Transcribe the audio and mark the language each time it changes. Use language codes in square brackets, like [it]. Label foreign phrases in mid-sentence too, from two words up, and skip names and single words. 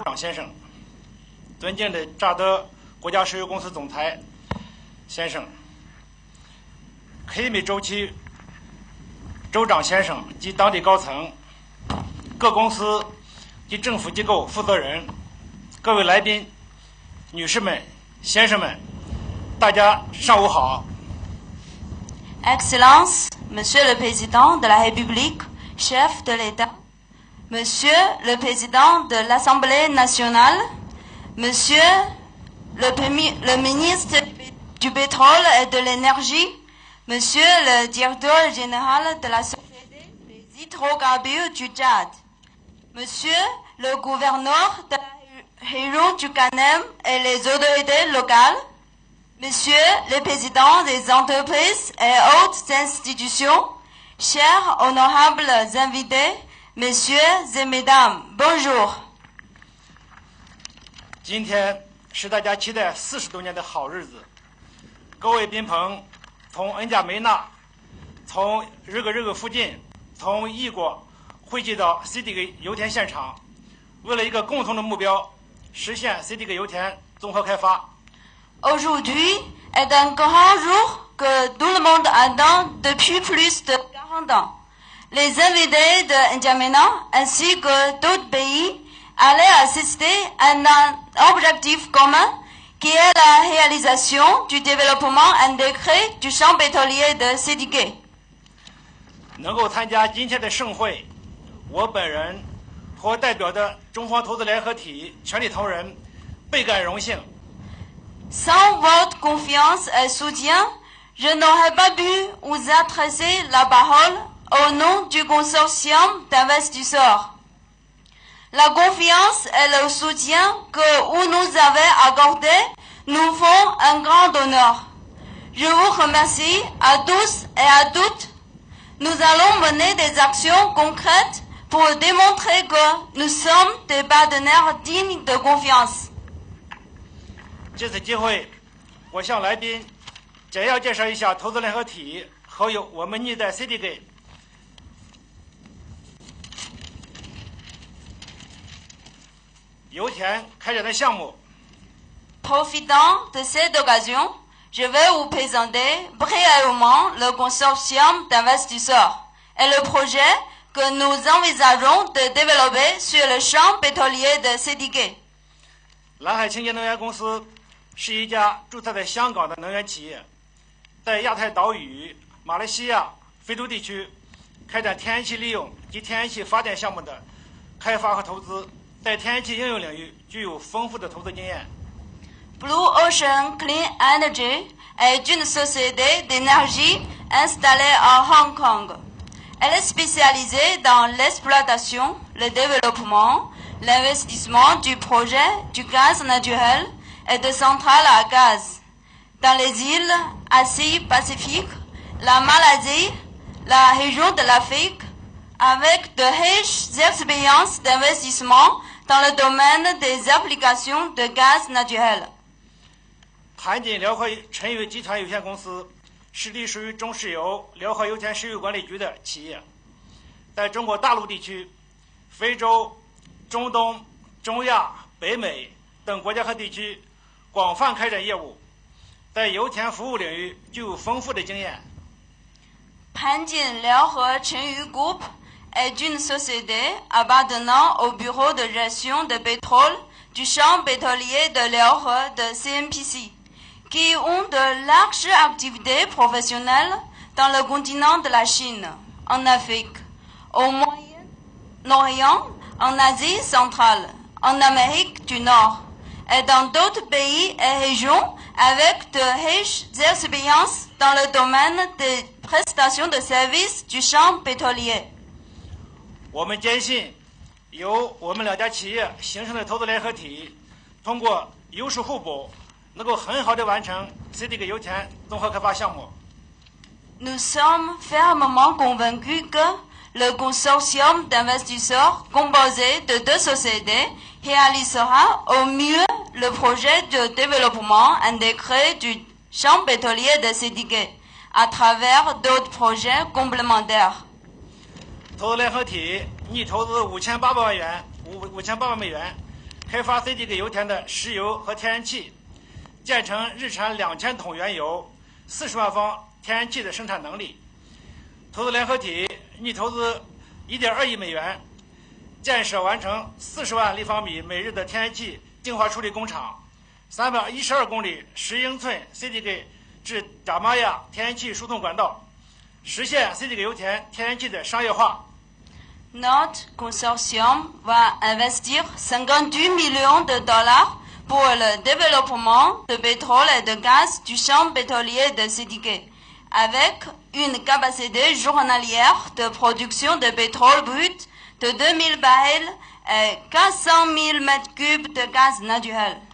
[zh] 长先生，尊敬的乍得国家石油公司总裁先生，黑美周期州长先生及当地高层，各公司及政府机构负责人，各位来宾，女士们、先生们，大家上午好。 [fr] Excellences, Monsieur le Président de la République, chef de l'État, Monsieur le Président de l'Assemblée nationale, Monsieur le ministre du pétrole et de l'énergie, Monsieur le directeur général de la Société des hydrocarbures du Tchad, Monsieur le gouverneur de la région du Canem et les autorités locales, Monsieur le Président des entreprises et autres institutions, chers honorables invités, Messieurs et Mesdames, bonjour. [zh] 今天是大家期待40多年的好日子，各位宾朋从恩加梅纳，从日喀附近，从异国汇集到 CDG 油田现场，为了一个共同的目标，实现 CDG 油田综合开发。 [fr] Aujourd'hui est un grand jour que tout le monde attend depuis plus de 40 ans. Les invités de N'Djamena ainsi que d'autres pays allaient assister à un objectif commun qui est la réalisation du développement intégré du champ pétrolier de Sédigué. [zh] 能够参加今天的盛会，我本人和代表的中方投资联合体全体同仁倍感荣幸。 [fr] Sans votre confiance et soutien, je n'aurais pas pu vous adresser la parole au nom du consortium d'investisseurs. La confiance et le soutien que vous nous avez accordés nous font un grand honneur. Je vous remercie à tous et à toutes. Nous allons mener des actions concrètes pour démontrer que nous sommes des partenaires dignes de confiance. [zh] 这次机会，我向来宾简要介绍一下投资联合体和我们拟在 CDG 油田开展的项目。 [fr] Profitant de cette occasion, je vais vous présenter brièvement le consortium d'investisseurs et le projet que nous envisageons de développer sur le champ pétrolier de Sédigué. [zh] 蓝海清洁能源公司是一家注册在香港的能源企业，在亚太岛屿、马来西亚、非洲地区开展天然气利用及天然气发电项目的开发和投资，在天然气应用领域具有丰富的投资经验。 [fr] Blue Ocean Clean Energy est une société d'énergie installée à Hong Kong. Elle est spécialisée dans l'exploitation, le développement, l'investissement du projet du gaz naturel et de centrales à gaz dans les îles Asie-Pacifique, la Malaisie, la région de l'Afrique, avec de riches expériences d'investissement dans le domaine des applications de gaz naturel. [zh] 盘锦辽河沉油集团有限公司是隶属于中石油辽河油田石油管理局的企业，在中国大陆地区、非洲、中东、中亚、北美等国家和地区广泛开展业务，在油田服务领域具有丰富的经验。 [fr] Panjin Liaohe Chenyu Group est une société appartenant au bureau de gestion de pétrole du champ pétrolier de Liaohe de CNPC, qui ont de larges activités professionnelles dans le continent de la Chine, en Afrique, au Moyen-Orient, en Asie centrale, en Amérique du Nord et dans d'autres pays et régions avec de riches expériences dans le domaine des prestations de services du champ pétrolier. [zh] 我们坚信，由我们两家企业形成的投资联合体，通过优势互补，能够很好地完成 CDG 油田综合开发项目。 [fr] Nous sommes fermement convaincus que le consortium d'investisseurs composé de deux sociétés réalisera au mieux le projet de développement intégré du champ pétrolier de CDG à travers d'autres projets complémentaires. [zh] 投资联合体拟投资5800万元，5800万美元，开发 CDG 油田的石油和天然气，建成日产2000桶原油、40万方天然气的生产能力。投资联合体拟投资1.2亿美元，建设完成40万立方米每日的天然气净化处理工厂，312公里10英寸 CDG 至扎玛亚天然气输送管道，实现 CDG 油田天然气的商业化。 [fr] Notre consortium va investir 58 millions de dollars pour le développement de pétrole et de gaz du champ pétrolier de CDG, avec une capacité journalière de production de pétrole brut de 2000 barils et 400 000 mètres cubes de gaz naturel.